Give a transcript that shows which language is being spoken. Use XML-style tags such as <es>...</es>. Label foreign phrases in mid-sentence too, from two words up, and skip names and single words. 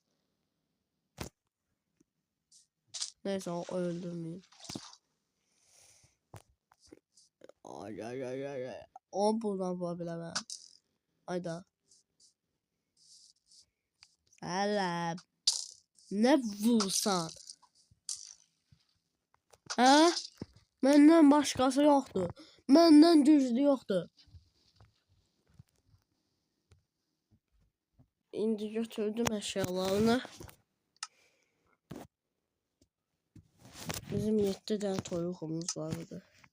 <tr>Neyse o öldürmeyeyim. Ay. O buradan vurabilemem. Ayda. Selam. Ne vursan? Ha?</tr> <az>Məndən başqası yoxdur. Məndən güclü yoxdur. İndi götürdüm əşyalarını. Bizim 7 tane toyuğumuz vardı.</az>